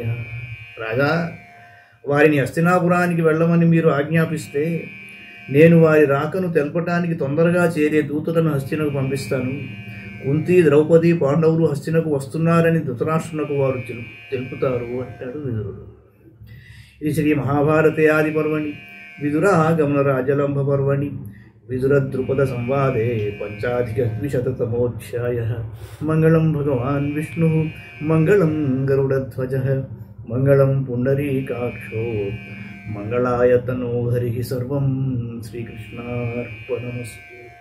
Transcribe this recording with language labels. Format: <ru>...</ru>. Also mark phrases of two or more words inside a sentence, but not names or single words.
<te>రాజా, వారిని హస్తినాపురానికి వెళ్ళమని మీరు ఆజ్ఞాపిస్తే నేను వారి రాకను తెలపటానికి తొందరగా చేరే దూతలను హస్తినకు పంపిస్తాను. కుంతి, ద్రౌపది, పాండవులు హస్తినకు వస్తున్నారని ధృతరాష్ట్రునకు వారు తెలుపుతారు అంటాడు విదురుడు.</te> <sa>ఇది శ్రీ మహాభారతే ఆది పర్వణి విదురాగమన రాజలంబ పర్వణి विदुरद्रुपदसंवादे पञ्चाधिकद्विशततमोऽध्यायः। मङ्गलं भगवान् विष्णुः मङ्गलं गरुडध्वजः मङ्गलं पुण्डरीकाक्षो मङ्गलाय तनोहरिः। सर्वं श्रीकृष्णार्पणमस्तु।</sa>